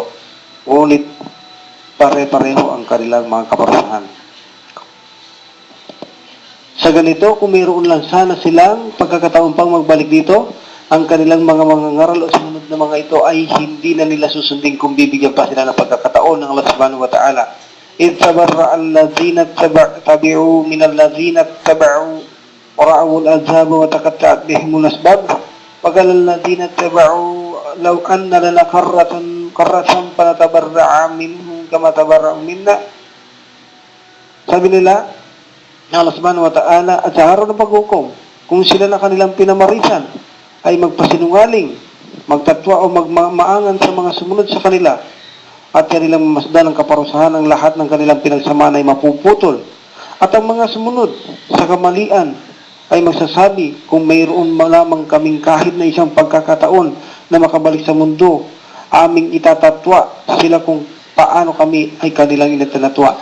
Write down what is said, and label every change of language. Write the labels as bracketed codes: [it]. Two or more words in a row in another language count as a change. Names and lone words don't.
[tl] Ngunit pare-pareho ang kanilang mga kaparusahan. Sa ganito, kung mayroon lang sana silang pagkakataon pang magbalik dito, ang kanilang mga ngaral o sumunod na mga ito ay hindi na nila susundin kung bibigyan pa sila ng pagkakataon ng [ar] الله سبحانه وتعالى. إِذْ تَبَرَّأَ الَّذِينَ اتَّبَعُوا مِنَ الَّذِينَ اتَّبَعُوا وَرَأَوُا الْعَذَابَ وَتَقَطَّعَتْ بِهِمُ الْأَسْبَابُ وَقَالَ الَّذِينَ اتَّبَعُوا لَوْ أَنَّ لَنَا كَرَّةً فَنَتَبَرَّأَ مِنْهُمْ كَمَا تَبَرَّأُوا مِنَّا. [tl] Sabi nila, [ar] الله سبحانه وتعالى [tl] at sa araw ng paghukom, kung sila na kanilang pinamarisan ay magpasinungaling, magtatwa o magmaangan sa mga sumunod sa kanila at kanilang mamasdan ng kaparusahan ang lahat ng kanilang pinagsamaan ay mapuputol. At ang mga sumunod sa kamalian ay magsasabi kung mayroon malamang kaming kahit na isang pagkakataon na makabalik sa mundo, aming itatatwa sila kung paano kami ay kanilang inatanatwa.